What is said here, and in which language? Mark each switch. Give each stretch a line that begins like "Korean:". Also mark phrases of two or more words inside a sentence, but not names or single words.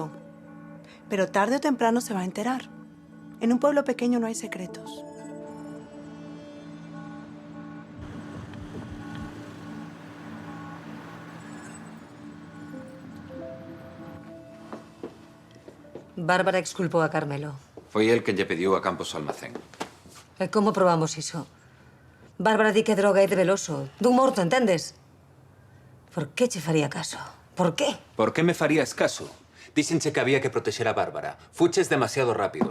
Spanish: Pero tarde o temprano se va a enterar. En un pueblo pequeño no hay secretos.
Galician: Bárbara exculpou a Carmelo. Foi el quen lle pediu a Campos o almacén. E como probamos iso? Bárbara di que droga é de Veloso, dun morto, entendes? Por que che faría caso? Por qué? Por que me farías caso? Díxenche que había que protexer a Bárbara. Fuches demasiado rápido.